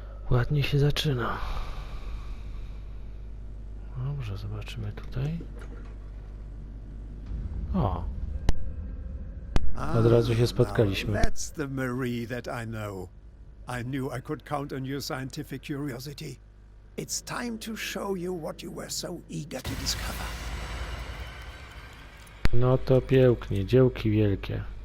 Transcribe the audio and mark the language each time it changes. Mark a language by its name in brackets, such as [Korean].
[Polish] Ładnie się zaczyna. Dobrze, zobaczymy tutaj. O! Od razu się spotkaliśmy. [English] That's the Marie that I know. I knew I could count on your scientific curiosity. It's time to show you what you were so eager to discover. [Polish] No to pięknie, dziełki wielkie.